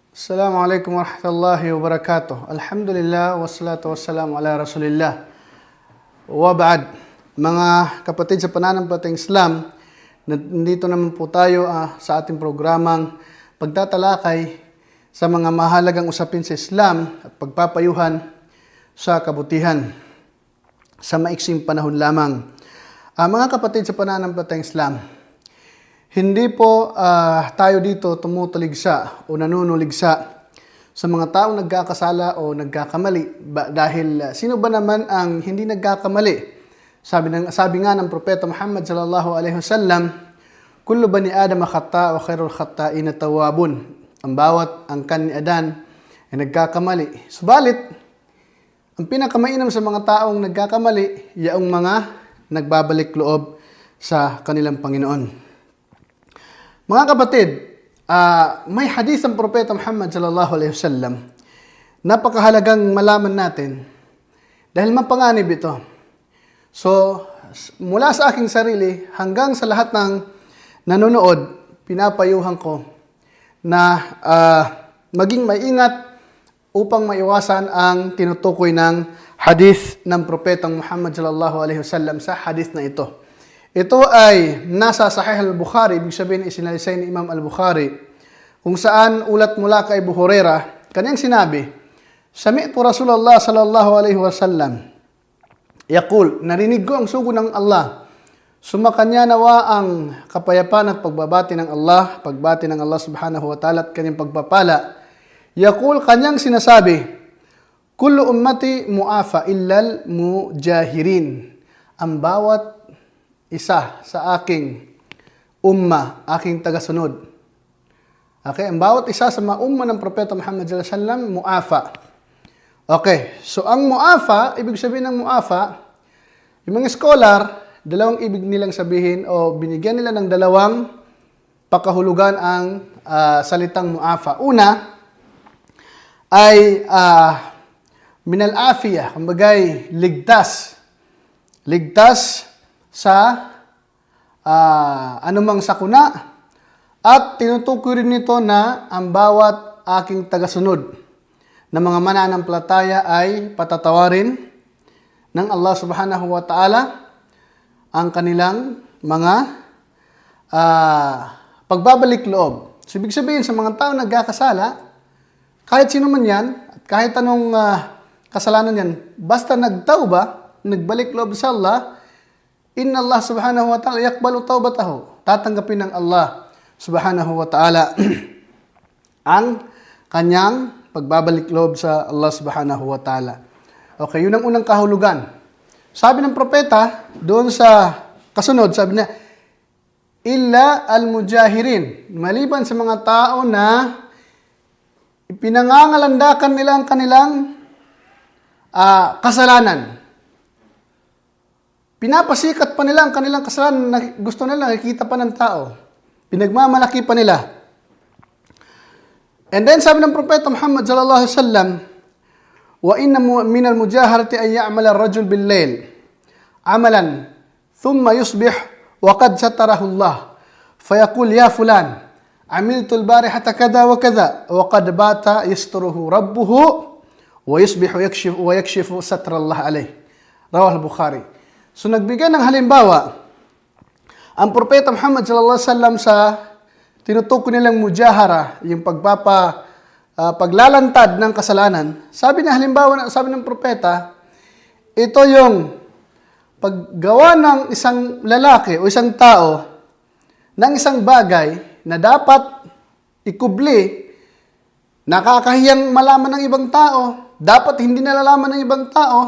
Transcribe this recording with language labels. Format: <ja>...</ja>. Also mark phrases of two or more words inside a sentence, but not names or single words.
<ar>السلام عليكم ورحمة الله وبركاته. الحمد لله، والصلاة والسلام على رسول الله. وبعد,</ar> <tl>mga kapatid sa pananampalatayang Islam, nandito naman po tayo sa ating programang pagtatalakay sa mga mahalagang usapin sa Islam at pagpapayuhan sa kabutihan sa maiksing panahon lamang. Mga kapatid sa pananampalatayang Islam, hindi po tayo dito tumutuligsa o nanunuligsa sa mga taong nagkakasala o nagkakamali. Dahil sino ba naman ang hindi nagkakamali? Sabi nga ng Propeta Muhammad</tl> <ar>صلى الله عليه وسلم, "كل بني آدم خطاء وخير الخطائين التوابون."</ar> <tl>Ang bawat angkan ni Adan ay nagkakamali. Subalit, ang pinakamainam sa mga taong nagkakamali, yaong mga nagbabalik loob sa kanilang Panginoon. Mga kapatid, may hadith ang Propeta Muhammad</tl> <ar>صلى الله عليه وسلم.</ar> <tl>Napakahalagang malaman natin dahil mapanganib ito. So, mula sa aking sarili hanggang sa lahat ng nanonood, pinapayuhan ko na maging maingat upang maiwasan ang tinutukoy ng hadith ng Propetang Muhammad</tl> <ar>صلى الله عليه وسلم</ar> <tl>sa hadith na ito. Ito ay nasa Sahih al-Bukhari, ibig sabihin isinalisay ni Imam al-Bukhari, kung saan ulat mula kay Abu Hurairah, kanyang sinabi,</tl> <ar>"سمعت رسول الله صلى الله عليه وسلم يقول,"</ar> <tl>narinig ko ang sugo ng Allah, sumakanya nawa ang kapayapaan at pagbabati ng Allah, pagbati ng Allah</tl> <ar>سبحانه وتعالى</ar> <tl>at kanyang pagpapala. Yaqul, kanyang sinasabi,</tl> <ar>"كل أمتي معافى إلا المجاهرين."</ar> <tl>Ang bawat isa sa aking umma, aking tagasunod. Okay, ang bawat isa sa mga umma ng Propeta Muhammad</tl> <ar>صلى الله عليه وسلم,</ar> <tl>mu'afa. Okay, so ang mu'afa, ibig sabihin ng mu'afa, yung mga scholar, dalawang ibig nilang sabihin o binigyan nila ng dalawang pakahulugan ang salitang mu'afa. Una ay</tl> <ar>من العافية,</ar> <tl>kumbagay ligtas. Ligtas sa anumang sakuna at tinutukoy rin nito na ang bawat aking tagasunod na mga mananampalataya ay patatawarin ng Allah</tl> <ar>سبحانه وتعالى</ar> <tl>ang kanilang mga pagbabalik loob. So, ibig sabihin sa mga tao nagkakasala, kahit sino man yan, at kahit anong kasalanan yan, basta nagtauba, nagbalik loob sa Allah,</tl> <ar>إن الله سبحانه وتعالى يقبل توبته.</ar> <tl>Tatanggapin ng Allah</tl> <ar>سبحانه وتعالى</ar> <tl>ang kanyang pagbabalik loob sa Allah</tl> <ar>سبحانه وتعالى.</ar> <tl>Okay, yun ang unang kahulugan. Sabi ng propeta, doon sa kasunod, sabi niya,</tl> <ar>إلا المجاهرين.</ar> <tl>Maliban sa mga tao na pinangangalandakan nila ang kanilang kasalanan. Pinapasikat pa nila ang kanilang kasalanan na gusto nila nakikita pa ng tao. Pinagmamalaki pa nila.</tl> <en>And then</en> <tl>sabi ng Propeta Muhammad</tl> <ar>صلى الله عليه وسلم، وإن من المجاهرة أن يعمل الرجل بالليل عملا ثم يصبح وقد ستره الله. فيقول يا فلان، عملت البارحة كذا وكذا وقد بات يستره ربه ويصبح يكشف ستر الله عليه." رواه البخاري.</ar> <tl>So nagbigay ng halimbawa ang Propeta Muhammad</tl> <ar>صلى الله عليه وسلم</ar> <tl>sa tinutukoy nilang mujahara, yung paglalantad ng kasalanan. Sabi niya halimbawa, sabi ng propeta, ito yung paggawa ng isang lalaki o isang tao ng isang bagay na dapat ikubli, nakakahiyang malaman ng ibang tao, dapat hindi nalalaman ng ibang tao.</tl>